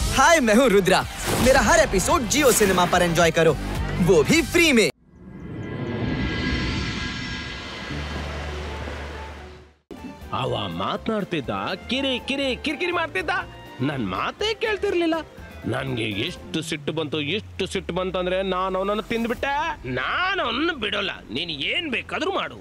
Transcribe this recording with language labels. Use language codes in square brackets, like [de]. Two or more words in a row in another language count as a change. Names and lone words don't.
[hi] हाय, मैं हूँ रुद्रा। मेरा हर एपिसोड जियो सिनेमा पर एंजॉय करो, वो भी फ्री में। [kn] ಅವ ಮಾತನಾಡ್ತಿದ್ದ, ಕಿರಿಕಿರಿ ಮಾಡ್ತಿದ್ದ. ನನ್ ಮಾತೇ ಕೇಳ್ತಿರ್ಲಿಲ್ಲ. ನನ್ಗೆ ಎಷ್ಟು ಸಿಟ್ಟು ಬಂತು ಅಂದ್ರೆ ನಾನು ಅವನನ್ನು ತಿಂದ್ಬಿಟ್ಟೆ. ನಾನು ಅವನ್ನ ಬಿಡೋಲ್ಲ. ನೀನ್ ಏನ್ ಬೇಕಾದ್ರೂ ಮಾಡು.